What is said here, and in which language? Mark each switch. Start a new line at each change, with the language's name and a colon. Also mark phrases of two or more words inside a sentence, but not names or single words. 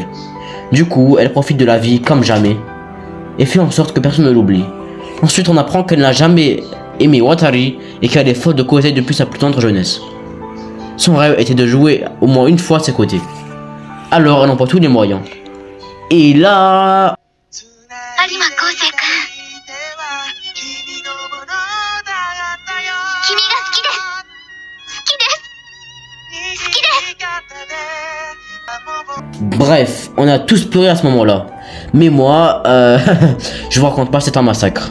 French: Du coup, elle profite de la vie comme jamais et fait en sorte que personne ne l'oublie. Ensuite, on apprend qu'elle n'a jamais aimé Watari et qu'elle est faute de Kosei depuis sa plus tendre jeunesse. Son rêve était de jouer au moins une fois à ses côtés. Alors, elle emploie tous les moyens. Et là...
Japanese: 有馬昴生君、君が好きです。好きです。好きです。
French: Bref, on a tous pleuré à ce moment-là. Mais moi, je vous raconte pas, c'est un massacre.